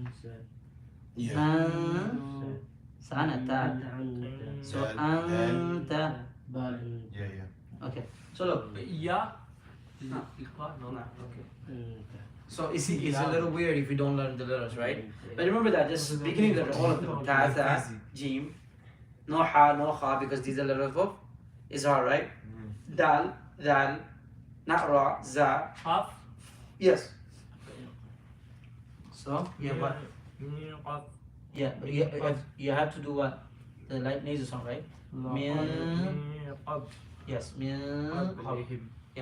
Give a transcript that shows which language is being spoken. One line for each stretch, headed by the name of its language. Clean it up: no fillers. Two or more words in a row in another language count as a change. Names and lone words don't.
English: Sana ta. So anta. Dal. Yeah. Okay. So look. Ya. No. No. Okay. So it's a little weird if you don't learn the letters, right? But remember that just beginning letter, all of them. Ta, tha, jim. No ha, no kha, because these are letters of izhar, right? Dal, dal, not ra, za. Half. Yes. So you have what? Yeah, but you have to do what? The light nasal sound, right? Yes. Yeah.